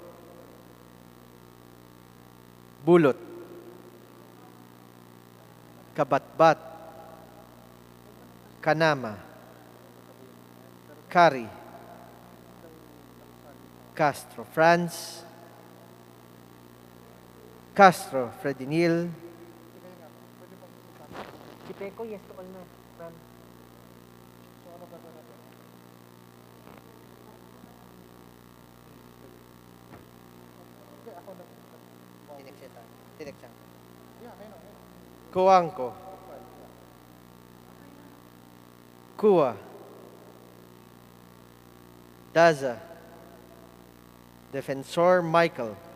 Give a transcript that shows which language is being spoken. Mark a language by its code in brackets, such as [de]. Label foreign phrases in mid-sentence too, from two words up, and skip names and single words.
[en] Bulot, Kabatbat, Kanama, Kari, Castro Franz, Castro Fredinil, Kipeco, yes to all na, Fran. Coanco, Kua, Daza, Defensor Michael,